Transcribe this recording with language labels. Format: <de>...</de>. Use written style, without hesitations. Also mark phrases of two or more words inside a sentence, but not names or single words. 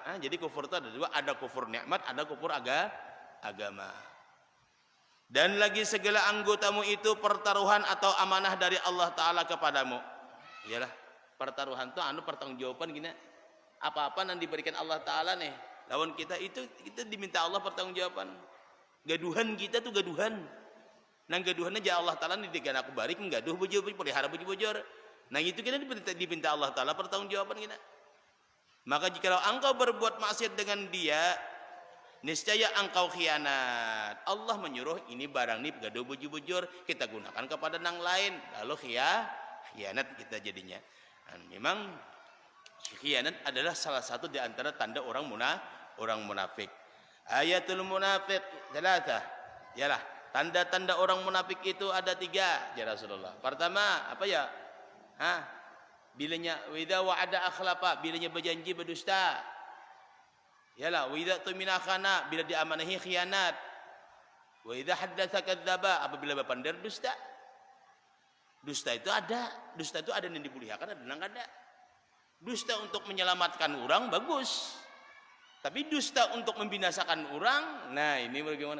<id>Jadi kufur itu ada dua, ada kufur nikmat, ada kufur agama. Dan lagi segala anggotamu itu pertaruhan atau amanah dari Allah Ta'ala kepadamu. Iyalah, pertaruhan itu pertanggungjawaban gini. Apa-apa yang diberikan Allah Ta'ala nih lawan kita itu kita diminta Allah pertanggungjawaban.</id> <bjn>Gaduhan kita tuh gaduhan. Nang gaduhannya aja Allah Ta'ala nih dengan aku barik gaduh bujur pelihara bujur.</bjn> <id>Nah itu kita dipinta Allah Ta'ala pertanggungjawaban kita. Maka jika engkau berbuat maksiat dengan dia, niscaya engkau khianat.</id> <bjn>Allah menyuruh ini barang nih gaduh bujur kita gunakan kepada yang lain, lalu khianat kita jadinya.</bjn> <id>Dan memang khianat adalah salah satu di antara tanda orang munafik.</id> <ar>آية المنافق ثلاث.</ar> <id>Yalah, tanda-tanda orang munafik itu ada 3 ya Rasulullah. Pertama apa ya? Bilanya</id> <ar>إذا وعد أخلف,</ar> <id>bilanya berjanji berdusta. Yalah,</id> <ar>وإذا اؤتمن خان,</ar> <id>bila diamanahi khianat.</id> <ar>وإذا حدث كذب,</ar> <id>apabila berpandar dusta. Dusta itu ada yang dimuliakan, ada yang ada. Dusta untuk menyelamatkan orang bagus. Tapi dusta untuk membinasakan orang, nah ini bagaimana?</id>